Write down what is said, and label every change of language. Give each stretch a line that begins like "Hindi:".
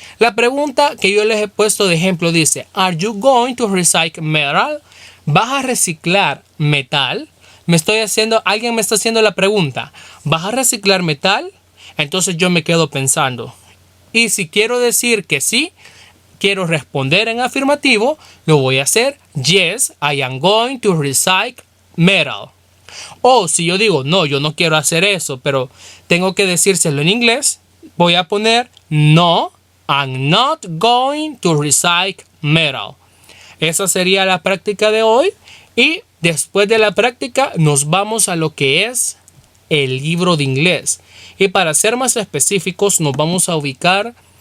Spanish: La pregunta que yo les he puesto de ejemplo dice,
English: ¿Are you going to recycle metal?
Spanish: ¿Vas a reciclar metal? Alguien me está haciendo la pregunta, ¿vas a reciclar metal? Entonces yo me quedo pensando. Y si quiero decir que sí, quiero responder en afirmativo, lo voy a hacer.
English: Yes, I am going to recycle metal.
Spanish: O si yo digo, no, yo no quiero hacer eso, pero tengo que decírselo en inglés, voy a poner, no,
English: I'm not going to recycle metal.
Spanish: Esa sería la práctica de hoy. Y después de la práctica nos vamos a lo que es el libro de inglés. Y para ser más específicos nos vamos a ubicar